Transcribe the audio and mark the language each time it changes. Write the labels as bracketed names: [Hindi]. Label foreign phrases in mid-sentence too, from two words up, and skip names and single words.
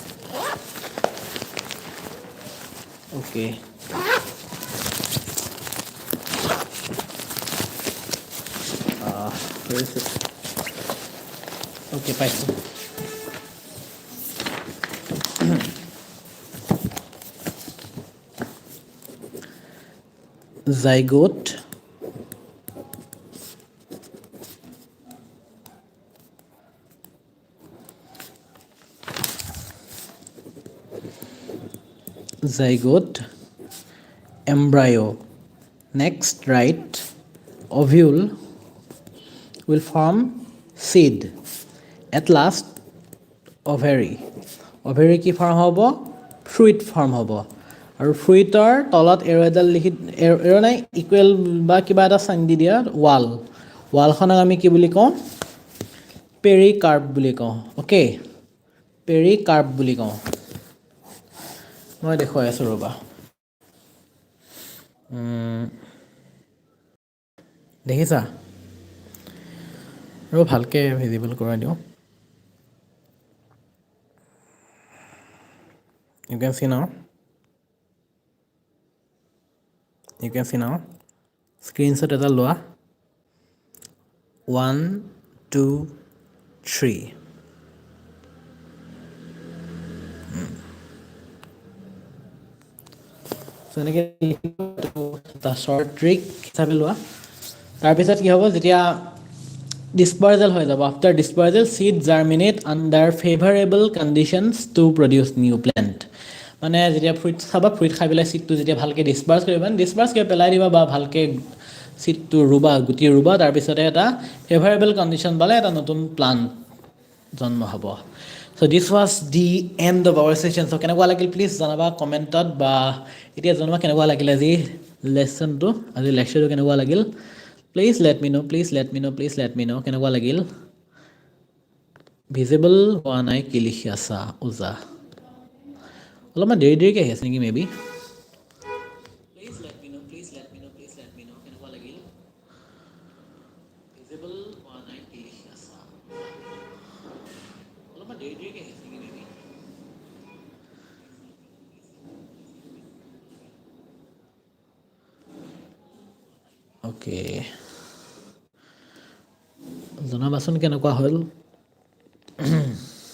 [English] okay okay [Assamese] পাইছোঁ [English] জাইগোট embryo next right ovule will form seed at last ovary [Assamese] কি ফৰ্ম হ'ব ফ্ৰুইট ফৰ্ম হ'ব আৰু ফ্ৰুইটৰ তলত এৰ'ডাল এৰ' নাই ইকুৱেল বা কিবা এটা চাইন দি দিয়া ৱালখনক আমি কি বুলি কওঁ পেৰিকাৰ্প বুলি কওঁ অ'কে পেৰিকাৰ্প বুলি কওঁ মই দেখুৱাই আছোঁ ৰ'বা দেখিছা আৰু ভালকৈ ভিজিবল কৰাই দিওঁ [English] you can see now screenshot [Assamese] এটা লোৱা 1 2 3 so এনেকৈ এটা [English] short trick [Assamese] হিচাপে লোৱা তাৰপিছত কি হ'ব যেতিয়া dispersal হৈ যাব [English] after dispersal seed germinate under favorable conditions to produce new plant [Assamese] মানে যেতিয়া ফ্ৰুইট খাবা ফ্ৰুইট খাই পেলাই সিডটো যেতিয়া ভালকৈ ডিসপাৰ্স কৰি পেলাই দিবা বা ভালকৈ সিডটো গুটি ৰুবা তাৰপিছতে এটা [English] favorable condition [Assamese] পালে এটা নতুন প্লান্ট জন্ম হ'ব [English] so this was the end of our session [Assamese] so কেনেকুৱা লাগিল প্লিজ জনাবা কমেন্টত বা এতিয়া জনাবা কেনেকুৱা লাগিল আজি লেসনটো আজি লেকচাৰটো কেনেকুৱা লাগিল [English] please let me know [Assamese] কেনেকুৱা লাগিল ভিজিবল হোৱা নাই কি লিখি আছা ওজা অলপমান দেৰিকৈ আহি আছে নেকি [English] maybe please let me know [Assamese] কেনেকুৱা লাগিল ভিজিবল হোৱা নাই কি লিখি আছা অলপমান দেৰিকৈ আহি আছে নেকি [English] maybe okay [Assamese] জনাবাচোন কেনেকুৱা হ'ল